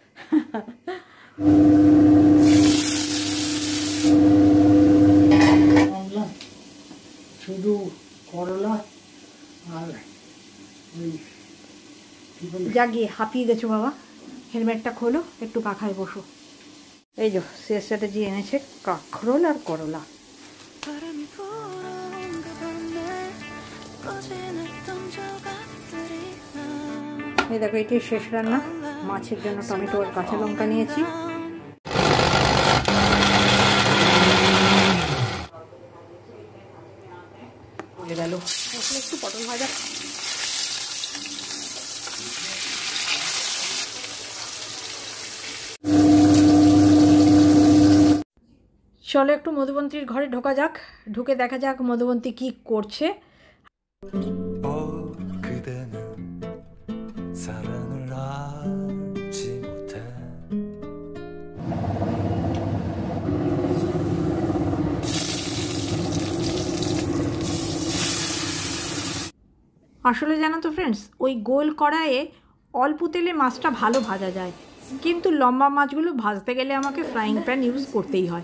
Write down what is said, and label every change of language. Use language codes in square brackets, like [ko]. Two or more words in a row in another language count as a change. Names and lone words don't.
[bn] শুধু করলা আর যা গিয়ে হাঁপিয়ে গেছো বাবা, হেলমেটটা খোলো, একটু পাখায় বসো। এই যে শেষ স্ট্র্যাটেজি এনেছে কাঁকরোল আর করলা। [ko] 바람이 불어온 그 밤에 꺼진 했던 조각들이 나 [bn] এই দেখো এটি শেষ রান্না। মাছের জন্য টমেটো আর কাঁচা লঙ্কা নিয়েছি। হয়ে গেল, এখন একটু পটল ভাজা। চলো একটু মধুবন্তীর ঘরে ঢোকা যাক, ঢুকে দেখা যাক মধুবন্তী কি করছে। [ko] 그대는 사랑을 알지 못해 [bn] আসলে জানো তো ফ্রেন্ডস, ওই গোল কড়াইয়ে অল্প তেলে মাছটা ভালো ভাজা যায়, কিন্তু লম্বা মাছগুলো ভাজতে গেলে আমাকে [en] frying pan use [bn] করতেই হয়।